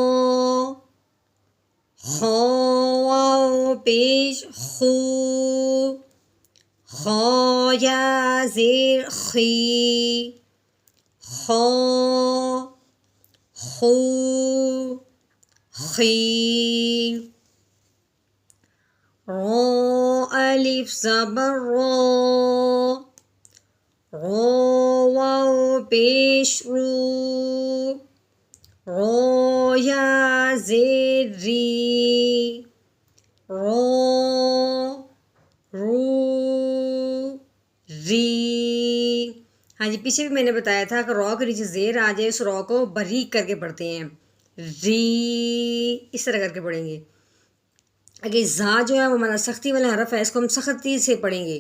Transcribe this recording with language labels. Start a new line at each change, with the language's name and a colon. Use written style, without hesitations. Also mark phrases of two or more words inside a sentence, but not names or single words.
Urdu: خا واو پیش خو خا یا زیر خی خا خو خی را الف زبر را را واو پیش رو را یا زیر ری را رو ری. ہاں جی پیچھے بھی میں نے بتایا تھا کہ را کے نیچے زیر آ جائے اس را کو باریک کر کے پڑھتے ہیں ری اس طرح کر کے پڑھیں گے. اگر زا جو ہے وہ ہمارا سختی والا حرف ہے اس کو ہم سختی سے پڑھیں گے.